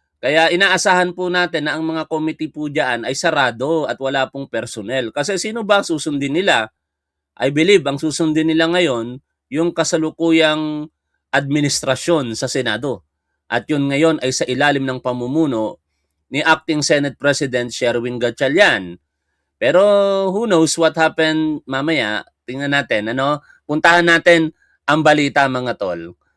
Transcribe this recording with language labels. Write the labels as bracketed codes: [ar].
[tl] Kaya inaasahan po natin na ang mga committee po dyan ay sarado at wala pong personnel. Kasi sino ba susundin nila? [en] I believe [tl] ang susundin nila ngayon yung kasalukuyang administrasyon sa Senado. At yun ngayon ay sa ilalim ng pamumuno ni Acting Senate President Sherwin Gatchalian. [en] Pero who knows what happened mamaya? [tl] Tingnan natin, ano? Puntahan natin ang balita, mga tol.